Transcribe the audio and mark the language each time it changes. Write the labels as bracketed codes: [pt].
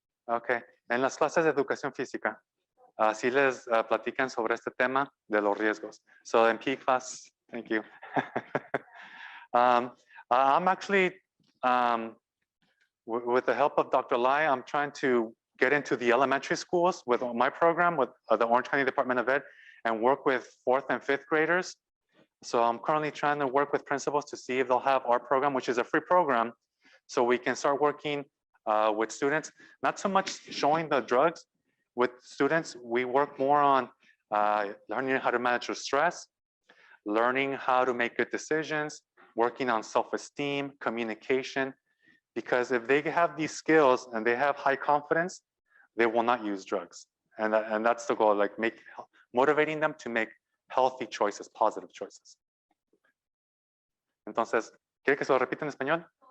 [es] Okay, en las clases de educación física, así les platican sobre este tema de los riesgos. [en] So in PE class, thank you. I'm actually, with the help of Dr. Lai, I'm trying to get into the elementary schools with my program with the Orange County Department of Ed and work with 4th and 5th graders. So I'm currently trying to work with principals to see if they'll have our program, which is a free program, so we can start working with students, not so much showing the drugs. With students, we work more on learning how to manage your stress, learning how to make good decisions, working on self-esteem, communication, because if they have these skills and they have high confidence, they will not use drugs. And that's the goal, like motivating them to make healthy choices, positive choices. [es] Entonces, ¿quiere que se lo repita en español?